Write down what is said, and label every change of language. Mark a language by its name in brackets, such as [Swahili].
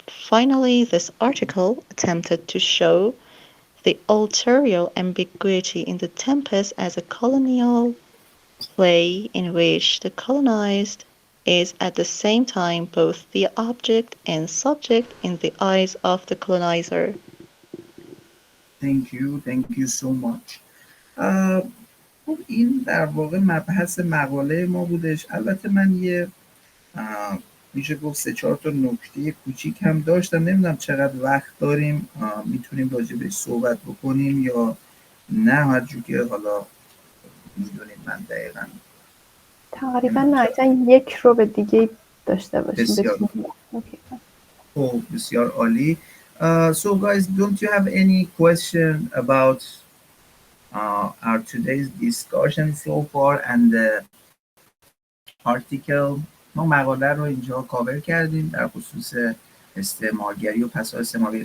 [English] Finally, this article attempted to show the ulterior ambiguity in The Tempest as a colonial play in which the colonized is at the same time both the object and subject in the eyes of the colonizer. Thank you so much. [Persian] خب این در واقع مبحث مقاله ما بودش. البته من یه میشه گفت 3-4 تا نکته کوچیک هم داشتم. نمیدونم چقدر وقت داریم، میتونیم راجع بهش صحبت بکنیم یا نه. هر جو که حالا میدونید من دقیقاً تقریبا نهایتا 1 رو به دیگه داشته باشیم. بسیار اوکی. خب بسیار عالی. [English] So guys, don't you have any question about our today's discussion so far and the article؟ [Persian] ما مقاله رو اینجا کاور کردیم در خصوص استعمارگری و پس استعمارگری.